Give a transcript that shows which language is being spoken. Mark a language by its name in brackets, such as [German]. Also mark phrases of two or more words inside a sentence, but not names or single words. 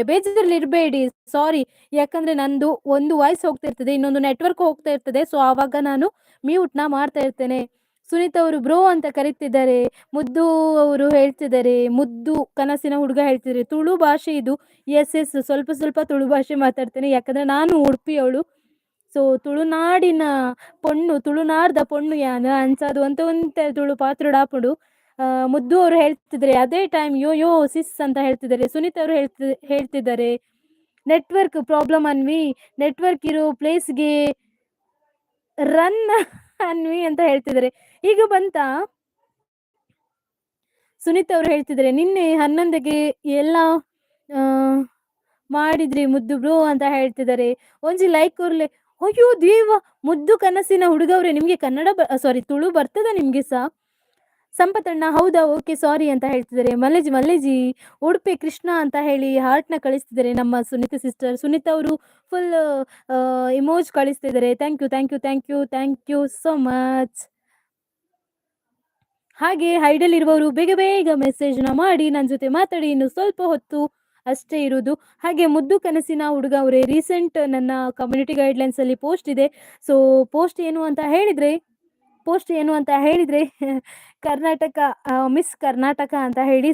[Kannada] ಬೇಜಾರಲ್ಲಿ ಇರಬೇಡಿ, ಸಾರಿ, ಯಾಕಂದ್ರೆ ನಂದು ಒಂದು ವಾಯ್ಸ್ ಹೋಗ್ತಾ ಇರ್ತದೆ, ಇನ್ನೊಂದು ನೆಟ್ವರ್ಕ್ ಹೋಗ್ತಾ ಇರ್ತದೆ. ಸೊ ಆವಾಗ ನಾನು ಮ್ಯೂಟ್ನ ಮಾಡ್ತಾ ಇರ್ತೇನೆ. ಸುನೀತ್ ಅವರು ಬ್ರೋ ಅಂತ ಕರೀತಿದ್ದಾರೆ. ಮುದ್ದು ಅವರು ಹೇಳ್ತಿದ್ದಾರೆ, ಮುದ್ದು ಕನಸಿನ ಹುಡುಗ ಹೇಳ್ತಿದ್ದಾರೆ, ತುಳು ಭಾಷೆ ಇದು. ಎಸ್ ಸ್ವಲ್ಪ ತುಳು ಭಾಷೆ ಮಾತಾಡ್ತೇನೆ, ಯಾಕಂದ್ರೆ ನಾನು ಉಡುಪಿಯವಳು. [Tulu] ಸೊ ತುಳುನಾಡಿನ ಪೊಣ್ಣು, ತುಳುನಾಡ್ದ ಪೊಣ್ಣು ಯಾನ ಅಂಚದು ಅಂತ ಒಂತೆ ತುಳು ಪಾತ್ರುಡಾಪುಡು. [Kannada] ಮುದ್ದು ಅವರು ಹೇಳ್ತಿದ್ದಾರೆ ಅದೇ ಟೈಮ್ [English] yo yo sis [Kannada] ಅಂತ ಹೇಳ್ತಿದ್ದಾರೆ. ಸುನೀತ್ ಅವರು ಹೇಳ್ತಿದ್ದಾರೆ [English] network problem [Kannada] ಅನ್ವಿ, ನೆಟ್ವರ್ಕ್ ಇರೋ ಪ್ಲೇಸ್ಗೆ ರನ್ ಅನ್ವಿ ಅಂತ ಹೇಳ್ತಿದ್ದಾರೆ. ಈಗ ಬಂತಾ? ಸುನೀತ್ ಅವರು ಹೇಳ್ತಿದ್ದಾರೆ ನಿನ್ನೆ 11ಗೆ ಎಲ್ಲ ಆ, ಮಾಡಿದ್ರಿ ಮುದ್ದು ಬ್ರೋ ಅಂತ ಹೇಳ್ತಿದ್ದಾರೆ. [Tulu] ಒಂಜಿ ಲೈಕ್ ಕೊರ್ಲೆ. [Kannada] ಅಯ್ಯೋ ದೇವ, ಮುದ್ದು ಕನಸಿನ ಹುಡುಗವ್ರೆ, ನಿಮ್ಗೆ ಕನ್ನಡ ಸಾರಿ ತುಳು ಬರ್ತದ ನಿಮ್ಗೆ ಸಹ? ಸಂಪತಣ್ಣ ಹೌದಾ, [English] okay sorry [Kannada] ಅಂತ ಹೇಳ್ತಿದ್ದಾರೆ. ಮಲ್ಲೇಜಿ ಉಡುಪಿ ಕೃಷ್ಣ ಅಂತ ಹೇಳಿ ಹಾರ್ಟ್ನ ಕಳಿಸ್ತಿದ್ದಾರೆ ನಮ್ಮ ಸುನೀತಾ ಸಿಸ್ಟರ್. ಸುನೀತಾ ಅವರು [English] full emoji [Kannada] ಕಳಿಸ್ತಿದ್ದಾರೆ. [English] Thank you thank you thank you thank you so much. [Kannada] ಹಾಗೆ ಹೈಡಲ್ಲಿರುವವರು ಬೇಗ ಬೇಗ ಮೆಸೇಜ್ನ ಮಾಡಿ ನನ್ನ ಜೊತೆ ಮಾತಾಡಿ, ಇನ್ನು ಸ್ವಲ್ಪ ಹೊತ್ತು ಅಷ್ಟೇ ಇರುವುದು. ಹಾಗೆ ಮುದ್ದು ಕನಸಿನ ಹುಡುಗ ಅವರೇ, ರೀಸೆಂಟ್ ನನ್ನ ಕಮ್ಯುನಿಟಿ ಗೈಡ್ಲೈನ್ಸಲ್ಲಿ ಪೋಸ್ಟ್ ಇದೆ. ಸೊ ಪೋಸ್ಟ್ ಏನು ಅಂತ ಹೇಳಿದರೆ ಕರ್ನಾಟಕ ಮಿಸ್ ಕರ್ನಾಟಕ ಅಂತ ಹೇಳಿ.